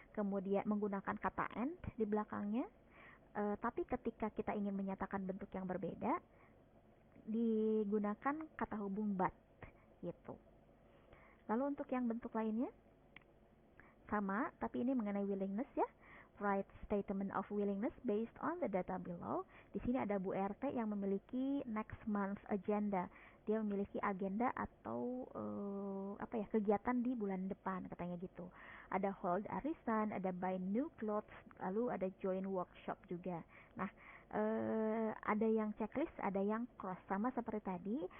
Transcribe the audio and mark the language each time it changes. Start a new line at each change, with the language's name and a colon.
Indonesian: Kemudian menggunakan kata and di belakangnya. Tapi ketika kita ingin menyatakan bentuk yang berbeda, digunakan kata hubung but, gitu. Lalu untuk yang bentuk lainnya, sama, tapi ini mengenai willingness ya.
English: Write statement of willingness based on the data below.
Indonesian: Di sini ada Bu RT yang memiliki
English: next month agenda.
Indonesian: Dia memiliki agenda atau kegiatan di bulan depan katanya gitu. Ada hold arisan, ada
English: buy new clothes,
Indonesian: lalu ada join workshop juga. Nah, ada yang checklist, ada yang cross, sama seperti tadi.